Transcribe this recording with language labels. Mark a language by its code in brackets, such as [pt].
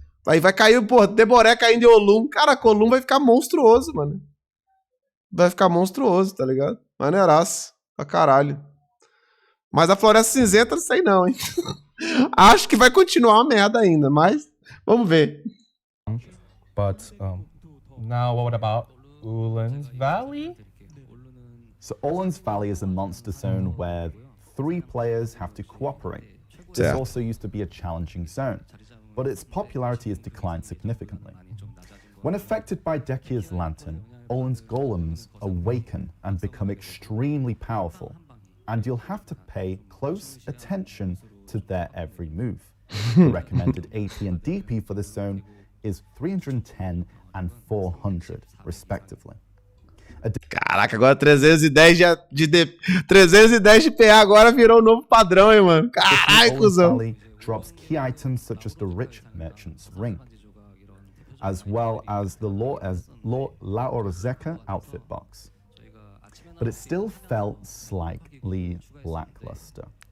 [pt] Aí vai cair, Deboreca ainda em Olum. Caraca, Olum vai ficar monstruoso, mano. Vai ficar monstruoso, tá ligado? Maneiraço. Pra caralho. Mas a Floresta Cinzenta, não sei não, hein? Acho que vai continuar uma merda ainda, mas vamos ver. [en] But now what about Ulan's Valley? So Ollon's Valley is a monster zone where 3 players have to cooperate. This Yeah. also used to be a challenging zone, but its popularity has declined significantly. When affected by Decier's Lantern, Ollon's golems awaken and become extremely powerful, and you'll have to pay close attention to their every move. The recommended AP and DP for this zone is 310 and 400, respectively. [pt] Caraca, agora 310 310 de PA agora virou um novo padrão, hein, mano? Caralho, cuzão. [en] Drops key items such as the rich merchant's ring, as well as the La Orzeca outfit box. But it still felt slightly lackluster.